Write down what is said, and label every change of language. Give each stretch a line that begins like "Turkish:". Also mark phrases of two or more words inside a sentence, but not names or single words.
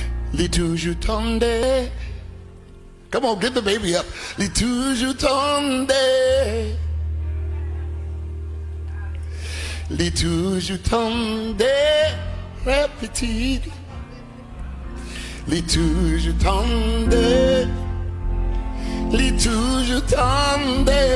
Haitian Creole: Les toujou tande.
English: Come on, get the baby up.
Haitian Creole: Les toujou tande. Les toujou tande. Pitit. Les toujou tande. Les toujou tande.